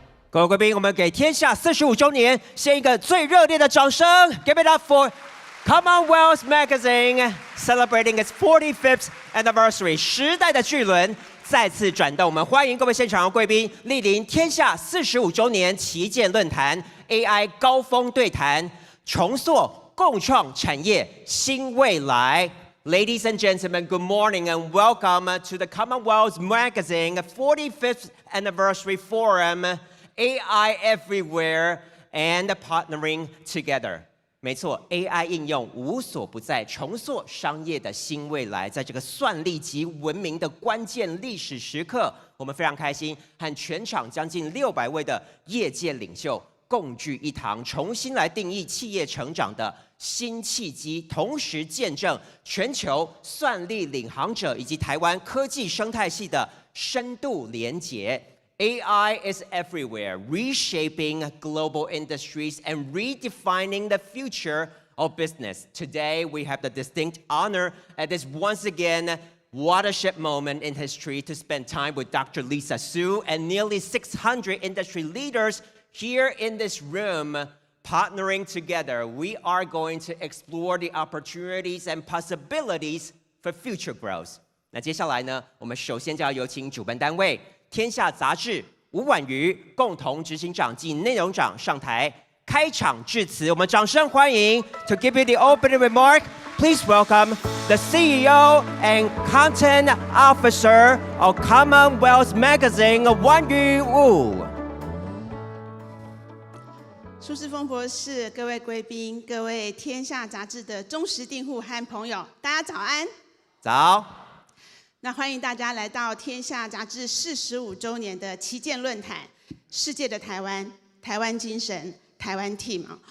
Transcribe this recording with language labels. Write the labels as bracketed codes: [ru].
[zh] 各位贵宾，我们给天下45周年献一个最热烈的掌声 ！ [en] Give it up for Commonwealth Magazine celebrating its 45th anniversary。 [zh] 时代的巨轮再次转动，我们欢迎各位现场的贵宾莅临天下45周年旗舰论坛 AI 高峰对谈，重塑共创产业新未来。 [en] Ladies and gentlemen, good morning and welcome to the Commonwealth Magazine 45th anniversary forum.AI everywhere and partnering together。 [zh] 没错 ，AI 应用无所不在，重塑商业的新未来。在这个算力及文明的关键历史时刻，我们非常开心，和全场将近600位的业界领袖共聚一堂，重新来定义企业成长的新契机，同时见证全球算力领航者以及台湾科技生态系的深度连结。 [en] AI is everywhere, reshaping global industries and redefining the future of business. Today, we have the distinct honor at this once again watershed moment in history to spend time with Dr. Lisa Su and nearly 600 industry leaders here in this room. Partnering together, we are going to explore the opportunities and possibilities for future growth. [zh] 那接下来呢，我们首先就要有请主办单位天下杂志吴婉瑜共同执行长及内容长上台开场致辞，我们掌声欢迎。 [en] To give you the opening remark, please welcome the CEO and Content Officer of Commonwealth Magazine, 婉瑜Wu。 [zh] 苏姿丰博士、各位贵宾、各位天下杂志的忠实订户和朋友，大家早安。早。那欢迎大家来到天下杂志45周年的旗舰论坛，世界的台湾，台湾精神，台湾 team。